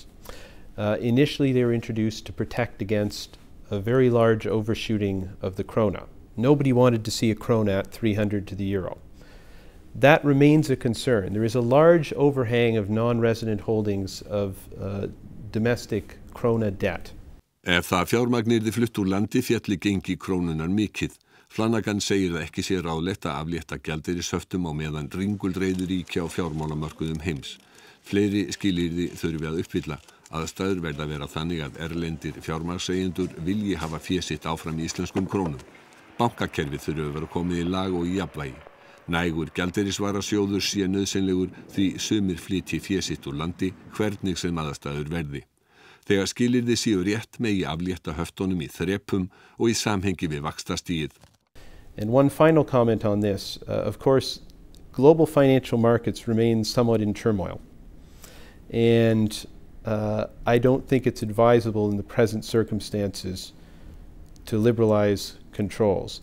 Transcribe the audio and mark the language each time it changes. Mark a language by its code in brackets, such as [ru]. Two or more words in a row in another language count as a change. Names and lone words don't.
[en] Initially, they were introduced to protect against a very large overshooting of the krona. Nobody wanted to see a krona at 300 to the euro. That remains a concern. There is a large overhang of non-resident holdings of domestic krona debt. [is] Ef það fjármagn yrði flutt úr landi félli gengi krónunnar mikið. Flanagan segir að ekki sé ráðlegt að aflétta gjaldeyrishöftum á meðan ringulreiðir ríkja á fjármálamörkuðum heims. Fleiri skilyrði þurfi að uppfylla. Aðstæður verða að vera þannig að erlendir fjármagnseigendur vilji hafa fé sitt áfram í íslenskum krónum. Bankakerfið þurfi að vera komið í lag og í jafnvægi. Nægur gjaldeyrisvarasjóður sé nauðsynlegur því sumir flytji fé sitt úr landi hvernig sem aðstæður verði. Þegar skilyrði séu rétt megi aflétta höftunum í þrepum og í samhengi við vaxtastigið. [en] And one final comment on this. Of course, global financial markets remain somewhat in turmoil. And I don't think it's advisable in the present circumstances to liberalize controls.